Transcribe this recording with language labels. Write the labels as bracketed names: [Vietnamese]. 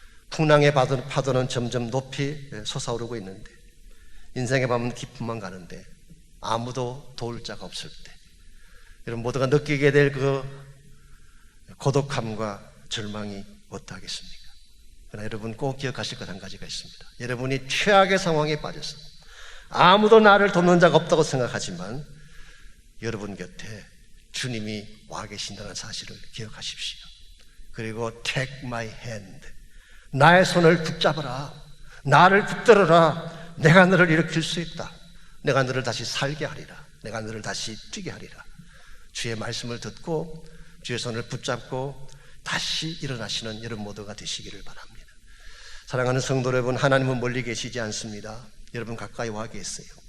[Korean] 풍랑의 파도는 점점 높이 솟아오르고 있는데 인생의 밤은 깊음만 가는데 아무도 도울 자가 없을 때 여러분 모두가 느끼게 될 그 고독함과 절망이 어떠하겠습니까? 그러나 여러분 꼭 기억하실 것 한 가지가 있습니다. 여러분이 최악의 상황에 빠져서 아무도 나를 돕는 자가 없다고 생각하지만 여러분 곁에 주님이 와 계신다는 사실을 기억하십시오. 그리고 [English] take my hand. [Korean] 나의 손을 붙잡아라. 나를 붙들어라. 내가 너를 일으킬 수 있다. 내가 너를 다시 살게 하리라. 내가 너를 다시 뛰게 하리라. 주의 말씀을 듣고 주의 손을 붙잡고 다시 일어나시는 여러분 모두가 되시기를 바랍니다. 사랑하는 성도 여러분, 하나님은 멀리 계시지 않습니다. 여러분 가까이 와 계세요.